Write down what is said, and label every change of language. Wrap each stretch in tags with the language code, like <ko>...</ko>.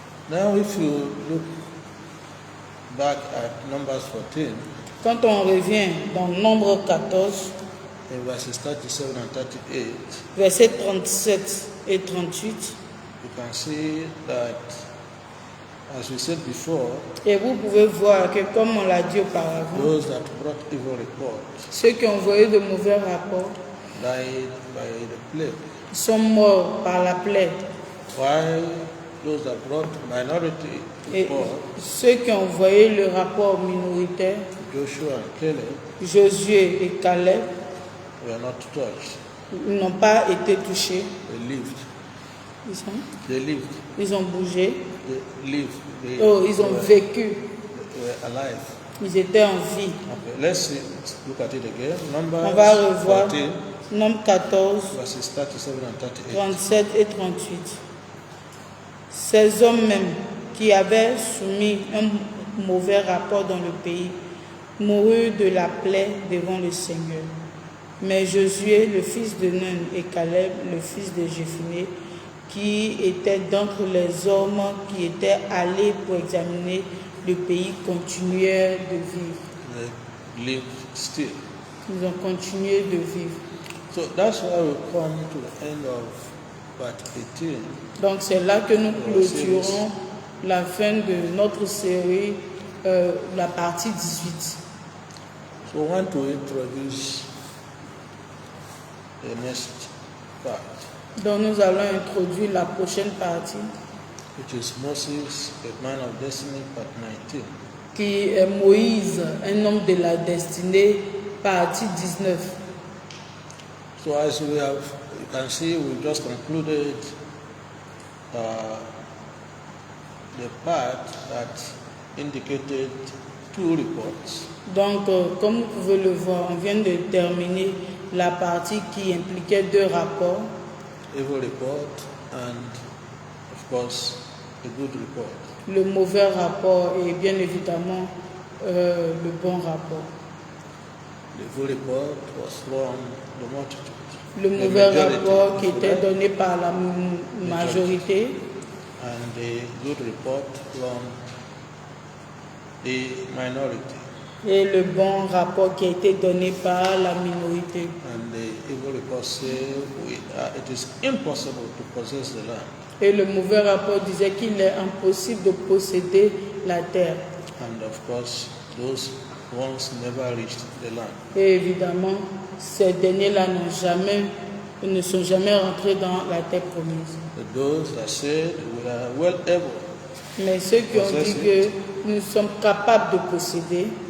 <en>Now, if you look back at Numbers 14,</en> <fr>Quand on revient dans Nombre 14,</fr> <en>in verses 37 and 38,</en> <fr>versets 37 et 38,</fr> <en>you can see that, as we said before,</en> <fr>et vous pouvez voir que, comme on l'a dit auparavant,</fr> <en>those that brought evil reports</en> <fr>ceux qui ont envoyé de mauvais rapports</fr> <en>died by the plague,</en> <fr>sont morts par la plaie.</fr> <en>while those that brought minority</en> <fr>Et</fr> <en>reports,</en> <fr>ceux qui ont envoyé le rapport minoritaire,</fr> <en>Joshua and Caleb,</en> <fr>Josué et Caleb,</fr> <en>were not touched.</en> <fr>n'ont pas été touchés.</fr> <en>They lived.</en> <fr>Ils</fr> <en>They lived.</en> <fr>ont bougé.</fr> <en>They lived.</en> <fr>Ils ont vécu.</fr> <en>They were alive.</en> <fr>Ils étaient en vie.</fr> <en>Okay, let's look at it again.</en> <fr>On va revoir</fr> <en>14,</en> <fr>Nombre 14,</fr> <en>verses 37 and 38.</en> <fr>37 et 38. Ces hommes même qui avaient soumis un mauvais rapport dans le pays moururent de la plaie devant le Seigneur. Mais Josué, le fils de Nun, et Caleb, le fils de Jéphuné, qui étaient d'entre les hommes qui étaient allés pour examiner le pays, continuèrent de vivre.</fr> <en>They lived still.</en> <fr>Ils ont continué de vivre.</fr> <en>So that's why we come to the end of part 18.</en> <fr>Donc c'est là que nous clôturons la fin de notre série, la partie 18.</fr> <en>So we want to introduce the next part,</en> <fr>Donc nous allons introduire la prochaine partie,</fr> <en>which is Moses, a man of destiny, part 19.</en> <fr>qui est Moïse, un homme de la destinée, partie 19.</fr> <en>So as you can see, we just concluded the part that indicated two reports.</en> <fr>Donc, comme vous pouvez le voir, on vient de terminer la partie qui impliquait deux rapports,</fr> <en>Evil report and, of course, a good report.</en> <fr>le mauvais rapport et bien évidemment le bon rapport.</fr> <en>The evil report was from the multitude.</en> <fr>Le</fr> <en>The</en> <fr>mauvais</fr> <en>majority</en> <fr>rapport qui</fr> <en>was</en> <fr>était</fr> <en>right,</en> <fr>donné par la majorité</fr> <en>and the good report from the minority.</en> <fr>et le bon rapport qui a été donné par la minorité.</fr> <en>And the evil report said it is impossible to possess the land.</en> <fr>Et le mauvais rapport disait qu'il est impossible de posséder la terre.</fr> <en>And of course, those ones never reached the land.</en> <fr>Et évidemment, ces derniers-là ne sont jamais rentrés dans la terre promise.</fr> <en>But those that said we are well able,</en> <fr>Mais ceux qui ont dit que nous sommes capables de posséder</fr>